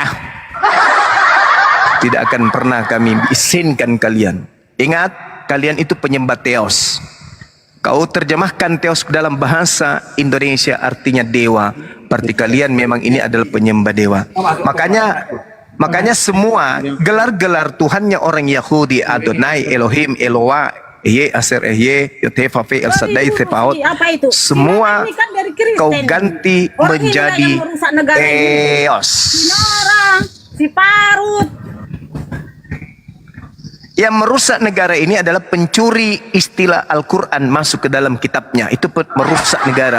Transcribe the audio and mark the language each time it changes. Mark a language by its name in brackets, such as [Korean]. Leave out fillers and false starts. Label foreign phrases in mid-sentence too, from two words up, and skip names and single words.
[Indonesian] Tidak akan pernah kami izinkan kalian. Ingat, kalian itu penyembah teos. Kau terjemahkan teos dalam bahasa Indonesia artinya dewa. Berarti kalian memang ini adalah penyembah dewa. Makanya semua gelar-gelar Tuhannya orang Yahudi, Adonai, Elohim, Eloah, [Hebrew] אהיה אשר אהיה, [Indonesian] Yotefafe, El Shaddai, Sepaot, semua kau ganti menjadi teos. Si Parut. Yang merusak negara ini adalah pencuri istilah Al-Quran masuk ke dalam kitabnya. Itu merusak negara.